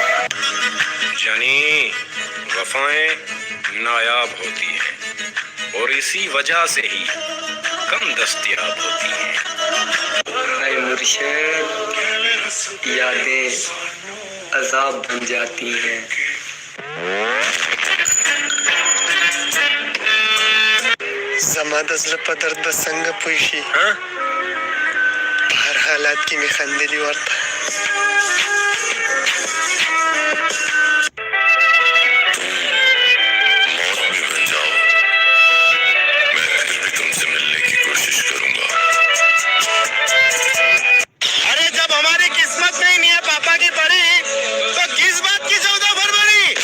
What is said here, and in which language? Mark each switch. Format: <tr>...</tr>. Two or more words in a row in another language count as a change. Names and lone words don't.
<ur>جانی، وفائیں نایاب ہوتی ہیں اور اسی وجہ سے ہی کم دستیاب ہوتی ہیں. ہائے مرشد، یادیں عذاب بن جاتی ہیں.</ur> <ps>زما د زړه په درد به څنګه پوه شي؟ په هر حالات کې مې خندلي ورته.</ps> <ur>موت بھی بن جاؤ، میں پھر بھی تم سے ملنے کی کوشش کروں گا. ارے جب ہماری قسمت میں ہی نہیں ہے پاپا کی پری، تو کس بات کی 14 فروری?</ur>